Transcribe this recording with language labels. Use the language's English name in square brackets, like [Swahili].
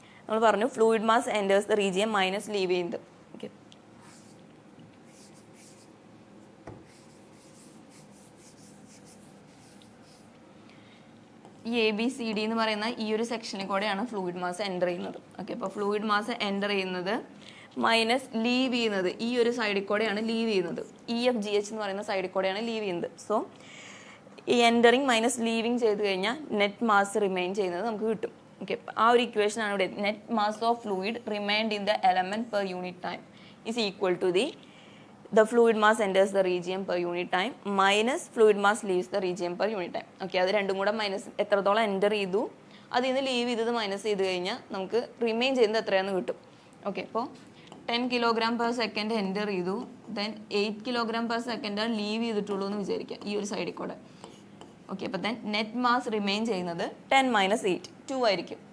[Malayalam] നമ്മൾ പറഞ്ഞു [English] fluid mass enters the region [Malayalam] minus leave ചെയ്യുന്നത്. ഓക്കെ, ഈ ABCD എന്ന് പറയുന്ന ഈ ഒരു സെക്ഷനിൽ കൂടെയാണ് ഫ്ലൂയിഡ് മാസ് എൻ്റർ ചെയ്യുന്നത്. ഓക്കെ, അപ്പോൾ ഫ്ലൂയിഡ് മാസ് എൻ്റർ ചെയ്യുന്നത് മൈനസ് ലീവ് ചെയ്യുന്നത് ഈ ഒരു സൈഡിൽ കൂടെയാണ് ലീവ് ചെയ്യുന്നത്. EFGH എന്ന് പറയുന്ന സൈഡിൽ കൂടെയാണ് ലീവ് ചെയ്യുന്നത്. സോ ഈ എൻ്ററിങ് മൈനസ് ലീവിങ് ചെയ്ത് കഴിഞ്ഞാൽ നെറ്റ് മാസ് റിമെയിൻ ചെയ്യുന്നത് നമുക്ക് കിട്ടും. ഓക്കെ, ആ ഒരു ഇക്വേഷനാണ് ഇവിടെ. [English] Net mass of fluid remained in the element per unit time is equal to the fluid mass enters the region per unit time minus fluid mass leaves the region per unit time. [Malayalam] Okay, അത് രണ്ടും കൂടെ minus എത്രത്തോളം enter ചെയ്തു അതിൽ നിന്ന് leave ചെയ്തത് minus ചെയ്ത് കഴിഞ്ഞാൽ നമുക്ക് റിമെയിൻ ചെയ്യുന്നത് എത്രയാണെന്ന് കിട്ടും. ഓക്കെ, അപ്പോൾ 10 kg/s എൻ്റർ ചെയ്തു, ദെൻ 8 kg/s ലീവ് ചെയ്തിട്ടുള്ളൂ എന്ന് വിചാരിക്കുക ഈ ഒരു സൈഡിൽ കൂടെ. ഓക്കെ, അപ്പോൾ ദെൻ നെറ്റ് മാസ് റിമെയിൻ ചെയ്യുന്നത് 10 മൈനസ് 8 2 ആയിരിക്കും.